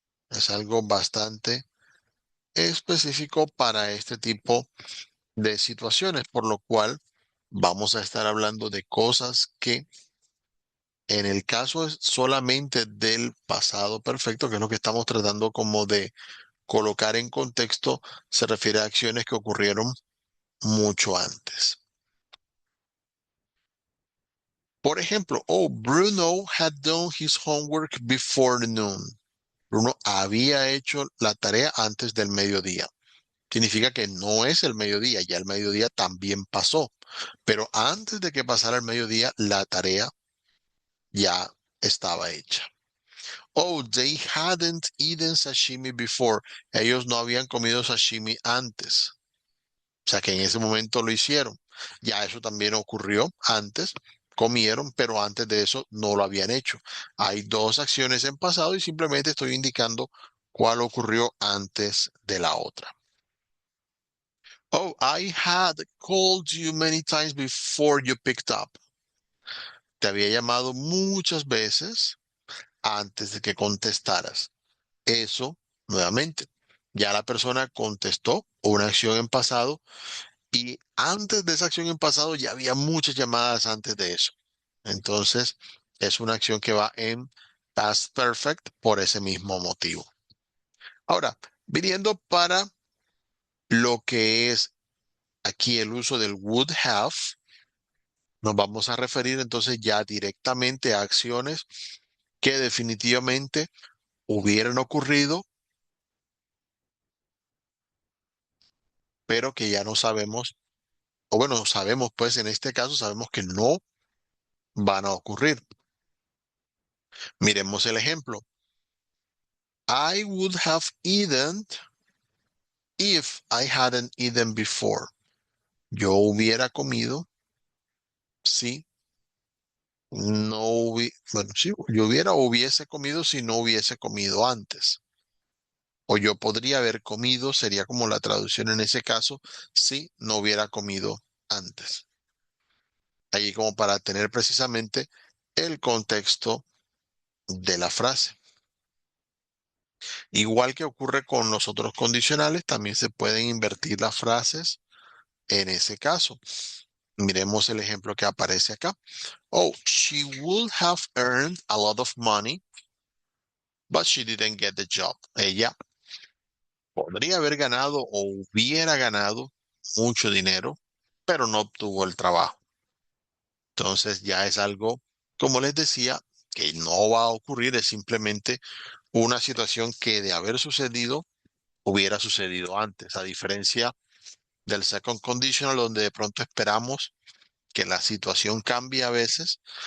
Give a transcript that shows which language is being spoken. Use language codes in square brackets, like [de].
[es] Es algo bastante específico para este tipo de situaciones, por lo cual vamos a estar hablando de cosas que en el caso es solamente del pasado perfecto, que es lo que estamos tratando como de colocar en contexto, se refiere a acciones que ocurrieron mucho antes. Por ejemplo, [en] oh, Bruno had done his homework before noon. [es] Bruno había hecho la tarea antes del mediodía. Significa que no es el mediodía, ya el mediodía también pasó. Pero antes de que pasara el mediodía, la tarea ya estaba hecha. [en] Oh, they hadn't eaten sashimi before. [es] Ellos no habían comido sashimi antes. O sea que en ese momento lo hicieron. Ya eso también ocurrió antes. Comieron, pero antes de eso no lo habían hecho. Hay dos acciones en pasado y simplemente estoy indicando cuál ocurrió antes de la otra. [en] Oh, I had called you many times before you picked up. [es] Te había llamado muchas veces antes de que contestaras. Eso, nuevamente, ya la persona contestó una acción en pasado y antes de esa acción en pasado ya había muchas llamadas antes de eso. Entonces, es una acción que va en past perfect por ese mismo motivo. Ahora, viniendo para lo que es aquí el uso del would have, nos vamos a referir entonces ya directamente a acciones que definitivamente hubieran ocurrido, pero que ya no sabemos, o bueno, sabemos pues en este caso, sabemos que no van a ocurrir. Miremos el ejemplo. [en] I would have eaten if I hadn't eaten before. [es] Yo hubiera comido si no hubiera, bueno, sí, yo hubiera o hubiese comido si no hubiese comido antes. O yo podría haber comido, sería como la traducción en ese caso, si no hubiera comido antes. Ahí como para tener precisamente el contexto de la frase. Igual que ocurre con los otros condicionales, también se pueden invertir las frases en ese caso. Miremos el ejemplo que aparece acá. [en] Oh, she would have earned a lot of money, but she didn't get the job. [es] Ella podría haber ganado o hubiera ganado mucho dinero, pero no obtuvo el trabajo. Entonces ya es algo, como les decía, que no va a ocurrir, es simplemente una situación que de haber sucedido, hubiera sucedido antes, a diferencia del second conditional, donde de pronto esperamos que la situación cambie a veces.